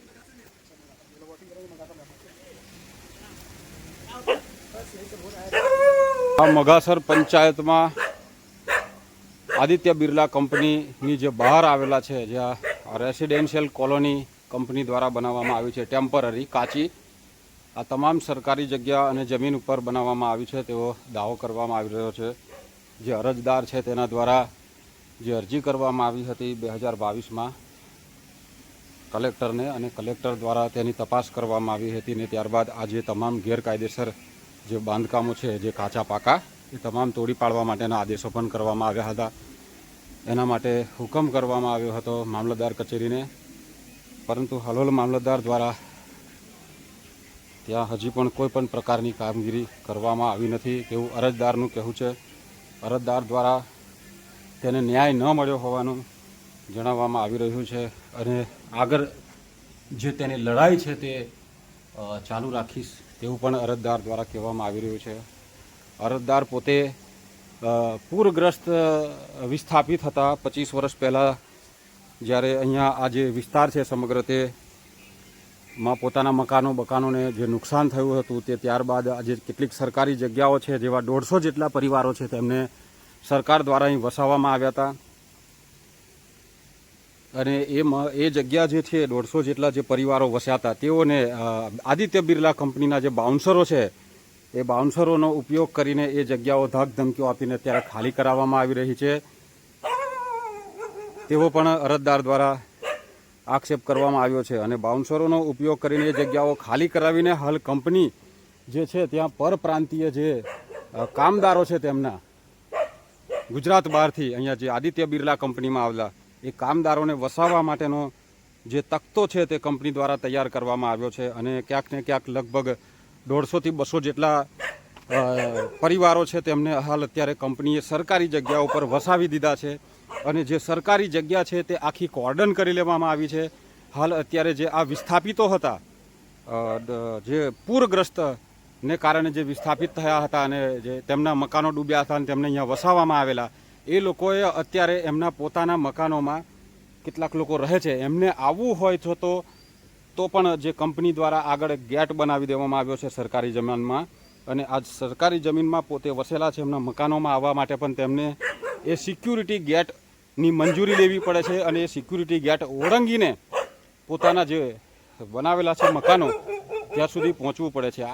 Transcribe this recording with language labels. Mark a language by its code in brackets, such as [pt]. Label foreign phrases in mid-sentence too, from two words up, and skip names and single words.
[gu] મગાસર પંચાયત મેં આદિત્ય બિરલા કંપની જો બહાર આવેલા હૈ, જ્યાં રેસિડેન્શિયલ કૉલોની કંપની દ્વારા બનાવવામાં આવી છે, ટેમ્પરરી કાચી આ તમામ સરકારી જગ્યા અને જમીન પર બનાવવામાં આવી છે તેવો દાવો કરવામાં આવી રહ્યો છે। જે અરજદાર છે તેના દ્વારા જે અરજી કરવામાં આવી હતી 2022 મેં કલેક્ટર ને, અને કલેક્ટર દ્વારા તેની તપાસ કરવામાં આવી હતી ને ત્યારબાદ આજ તમામ ગૈરકાયદેસર જે બાંધકામો હૈ, જે કાચા પાકા, એ તમામ તોડી પાડવા માટેના આદેશો પણ કરવામાં આવ્યા હતા। એના માટે હુકમ કરવામાં આવ્યો હતો મામલતદાર કચેરીને, પરંતુ હલોલ મામલતદાર દ્વારા ત્યાં હજી પણ કોઈપણ પ્રકારની કામગીરી કરવામાં આવી નથી તેવું અરજદારનું કહેવું છે। અરજદાર દ્વારા તેને ન્યાય ન મળ્યો હોવાનું જણાવવામાં આવી રહ્યું છે અને આગળ જે તેની લડાઈ છે તે ચાલુ રાખીશ તેવું પણ અરજદાર દ્વારા કહેવામાં આવી રહ્યું છે। અરજદાર પોતે પૂરગ્રસ્ત વિસ્થાપિત હતા 25 વર્ષ પહલા, જ્યારે અહીંયા આ જે વિસ્તાર છે સમગ્ર તે મેં પોતાના મકાનો ને જે નુકસાન થયું હતું તે ત્યારબાદ આજ કેટલીક સરકારી જગ્યાઓ છે, જેવા 150 જેટલા પરિવારો છે તેમને સરકાર દ્વારા અહીં વસાવવામાં આવ્યા હતા અને એ જગ્યા જે છે 150 જેટલા જે પરિવારો વસ્યા હતા તેઓને આદિત્ય બિરલા કંપનીના જે બાઉન્સરો છે એ બાઉન્સરોનો ઉપયોગ કરીને એ જગ્યાઓ ધાક ધમકીઓ આપીને અત્યારે ખાલી કરાવવામાં આવી રહી છે તેવો પણ અરજદાર દ્વારા આક્ષેપ કરવામાં આવ્યો છે। અને બાઉન્સરોનો ઉપયોગ કરીને એ જગ્યાઓ ખાલી કરાવીને હાલ કંપની જે છે ત્યાં પરપ્રાંતીય જે કામદારો છે તેમના ગુજરાત બહારથી અહીંયા જે આદિત્ય બિરલા કંપનીમાં આવેલા એ કામદારોને વસાવવા માટેનો જે તખ્તો છે તે કંપની દ્વારા તૈયાર કરવામાં આવ્યો છે અને ક્યાંક ને ક્યાંક લગભગ 150 થી 200 જેટલા પરિવારો છે તેમને હાલ અત્યારે કંપનીએ સરકારી જગ્યાઓ પર વસાવી દીધા છે અને જે સરકારી જગ્યા છે તે આખી કૉર્ડન કરી લેવામાં આવી છે। હાલ અત્યારે જે આ વિસ્થાપિતો હતા, જે પૂરગ્રસ્ત ને કારણે જે વિસ્થાપિત થયા હતા અને જે તેમના મકાનો ડૂબ્યા હતા અને તેમને અહીંયા વસાવવામાં આવેલા એ લોકોએ અત્યારે એમના પોતાના મકાનોમાં કેટલાક લોકો રહે છે એમને આવવું હોય તો પણ જે કંપની દ્વારા આગળ ગેટ બનાવી દેવામાં આવ્યો છે સરકારી જમીનમાં અને આ સરકારી જમીનમાં પોતે વસેલા છે એમના મકાનોમાં આવવા માટે પણ તેમને એ સિક્યુરિટી ગેટની મંજૂરી લેવી પડે છે અને એ સિક્યુરિટી ગેટ ઓળંગીને પોતાના જે બનાવેલા છે મકાનો ત્યાં સુધી પહોંચવું પડે છે।